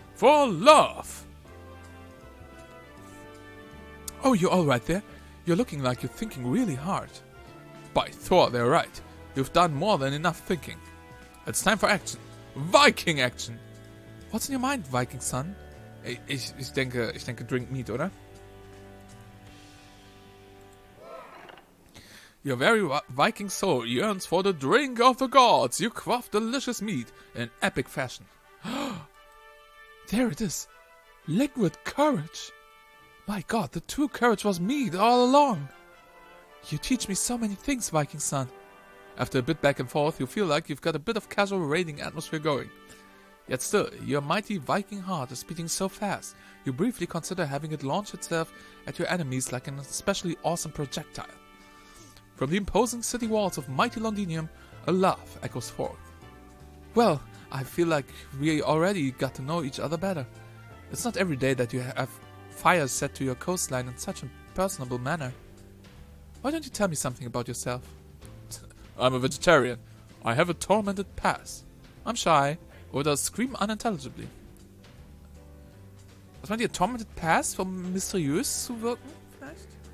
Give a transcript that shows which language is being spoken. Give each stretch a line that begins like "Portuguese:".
English: For love. Oh, you're all right there? You're looking like you're thinking really hard. By Thor, they're right. You've done more than enough thinking. It's time for action. Viking action. What's in your mind, Viking son?
German: Ich denke drink meat, oder?
English: Your very Viking soul yearns for the drink of the gods. You quaff delicious meat in epic fashion. There it is. Liquid courage. My god, the true courage was meat all along. You teach me so many things, Viking son. After a bit back and forth, you feel like you've got a bit of casual raiding atmosphere going. Yet still, your mighty Viking heart is beating so fast, you briefly consider having it launch itself at your enemies like an especially awesome projectile. From the imposing city walls of mighty Londinium, a laugh echoes forth. Well, I feel like we already got to know each other better. It's not every day that you have fire set to your coastline in such a personable manner. Why don't you tell me something about yourself? I'm a vegetarian. I have a tormented past. I'm shy, oder scream unintelligibly.
German: Was meint ihr, tormented past, um mysteriös zu wirken, vielleicht?